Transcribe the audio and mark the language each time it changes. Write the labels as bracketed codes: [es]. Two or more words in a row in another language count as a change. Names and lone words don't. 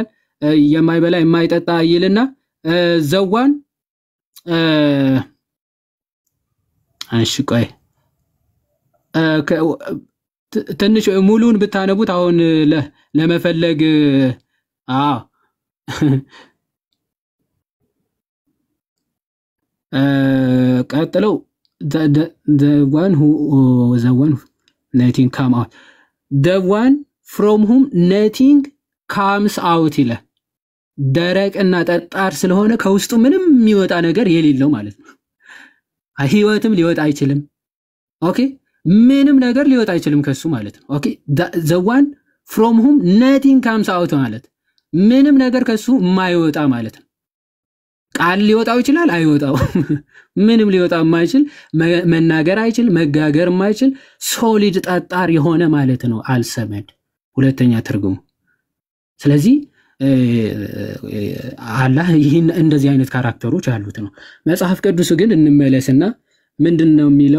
[am] የማይበላ የማይጠጣ ይልና ዘዋን እሺ ቆይ ትንሽ ሙሉን ብታነቡት አሁን ለመፈለግ ቀጥለው [en] the one who nothing come out the one from whom nothing comes out [am] ይላል። ደረቅና ጠጣር ስለሆነ ከውስጡ ምንም የሚወጣ ነገር የሌለው ማለት ነው። ህይወትም ሊወጣ አይችልም። ኦኬ ምንም ነገር ሊወጣ አይችልም ከሱ ማለት ነው። ኦኬ [en] the one from whom nothing comes out [am] ማለት ምንም ነገር ከሱ የማይወጣ ማለት ነው። ቃል ሊወጣው ይችላል አይወጣው ምንም ሊወጣው የማይችል መናገር አይችል መጋገር የማይችል ሶሊድ ጠጣር የሆነ ማለት ነው አልሰመድ ሁለተኛ ትርጉሙ። ስለዚህ አላህ ይህን እንደዚህ አይነት ካራክተሮች አሉት ነው። መጽሐፍ ቅዱስ ግን እንመለስና ምንድነው የሚለው?